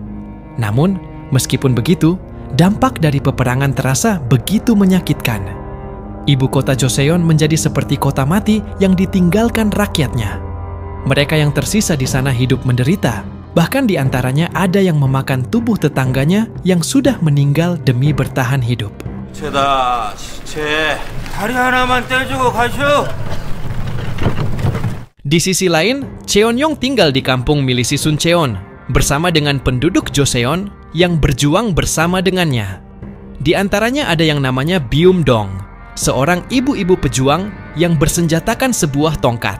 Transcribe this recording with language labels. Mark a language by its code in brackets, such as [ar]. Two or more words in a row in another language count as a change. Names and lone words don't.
[id] Namun, meskipun begitu, dampak dari peperangan terasa begitu menyakitkan. Ibu kota Joseon menjadi seperti kota mati yang ditinggalkan rakyatnya. Mereka yang tersisa di sana hidup menderita, bahkan di antaranya ada yang memakan tubuh tetangganya yang sudah meninggal demi bertahan hidup. [ko] 시체다, 시체. 다리 하나만 떼주고 가시오. [id] Di sisi lain, Cheon-yong tinggal di kampung milisi Sun Cheon bersama dengan penduduk Joseon yang berjuang bersama dengannya. Di antaranya ada yang namanya Byum-dong, seorang ibu-ibu pejuang yang bersenjatakan sebuah tongkat.